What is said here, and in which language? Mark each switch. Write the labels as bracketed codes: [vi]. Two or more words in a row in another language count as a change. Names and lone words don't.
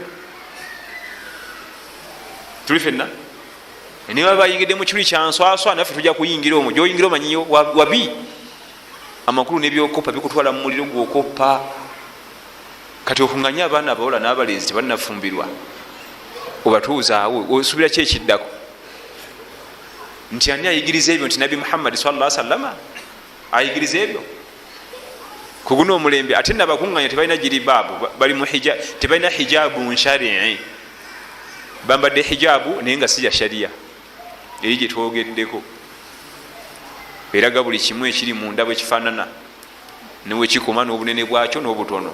[lg] Tuli fenna ne baba bayingidde mu kibuli kya nswaswa, naffe tujja kuyingira omwo. Gyoyingira omanyiyo wabi, amakulu n'ebyokopa bikutwala mu muliro gwokoppa. Kati okunganya abaana abawala n'abalenzi tebannafumbirwa, obatuuzaawo osubira ki ekiddako? Nti ani ayigiriza ebyo? Nti Nabi Muhammad [ar] صلى الله عليه وسلم [lg] ayigiriza ebyo ku guno omulembe. Ate nabakunganya tebalina jiribaabu, bali mu hijab, tebalina hijabu nshari'i, bambadde hijabu naye nga si ya sharia eri gye twogeddeko. Eraga buli kimu ekiri munda bwe kifaanana, newe kikoma n'obunene bwakyo n'obutono.